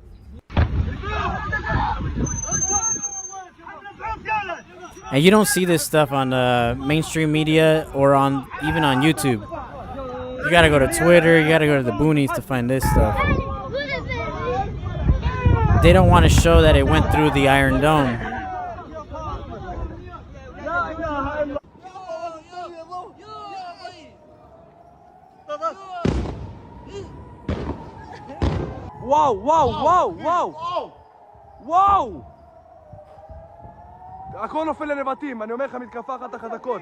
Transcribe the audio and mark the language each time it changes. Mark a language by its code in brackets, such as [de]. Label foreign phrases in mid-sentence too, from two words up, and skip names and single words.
[en] And you don't see this stuff on mainstream media or on even on YouTube. You gotta go to Twitter, you gotta go to the boonies to find this stuff. They don't want to show that it went through the Iron Dome. וואו, וואו, וואו, וואו! וואו! [he] הכל נופל לנבטים, אני אומר לך מתקפה אחת החזקות.